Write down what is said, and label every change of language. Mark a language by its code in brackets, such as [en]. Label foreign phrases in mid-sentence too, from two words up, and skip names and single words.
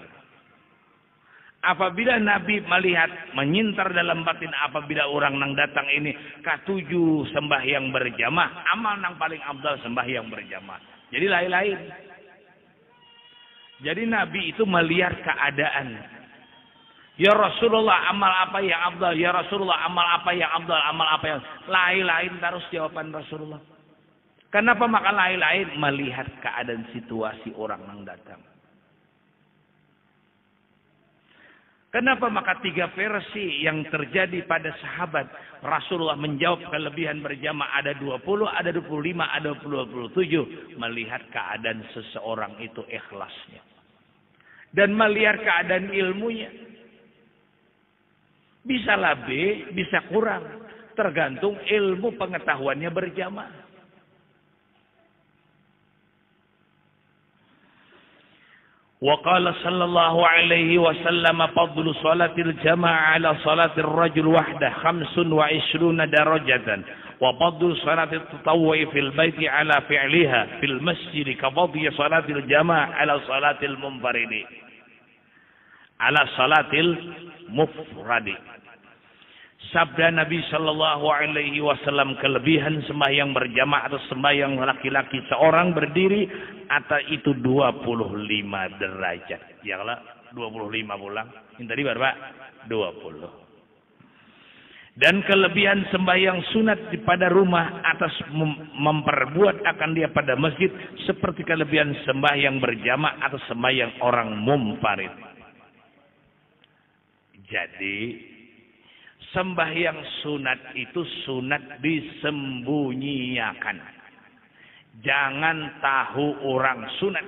[id] Apabila Nabi melihat, menyintar dalam batin apabila orang nang datang ini K7 sembahyang berjamaah, amal nang paling afdal sembahyang berjamaah. Jadi lain-lain. Jadi Nabi itu melihat keadaan. Ya Rasulullah amal apa yang afdal? Ya Rasulullah amal apa yang afdal? Amal apa yang lain-lain terus jawaban Rasulullah. Kenapa maka lain-lain? Melihat keadaan situasi orang nang datang. Kenapa maka 3 versi yang terjadi pada sahabat Rasulullah menjawab kelebihan berjamaah ada 20, ada 25, ada 27. Melihat keadaan seseorang itu ikhlasnya. Dan melihat keadaan ilmunya. Bisa lebih, bisa kurang. Tergantung ilmu pengetahuannya berjamaah. [ar] وقال صلى الله عليه وسلم فضل صلاة الجماعة على صلاة الرجل وحده 25 درجة وفضل صلاة التطوع في البيت على فعلها في المسجد كفضل صلاة الجماعة على صلاة المنفرد على صلاة المفرد. [id] Sabda Nabi Shallallahu Alaihi Wasallam, kelebihan sembahyang berjamaah atau sembahyang laki-laki seorang berdiri atau itu 25 derajat. Ya kalau 25 pulang, ini tadi berapa? 20. Dan kelebihan sembahyang sunat pada rumah atas memperbuat akan dia pada masjid seperti kelebihan sembahyang berjamaah atau sembahyang orang munfarid. Jadi sembahyang sunat itu sunat disembunyikan. Jangan tahu orang sunat.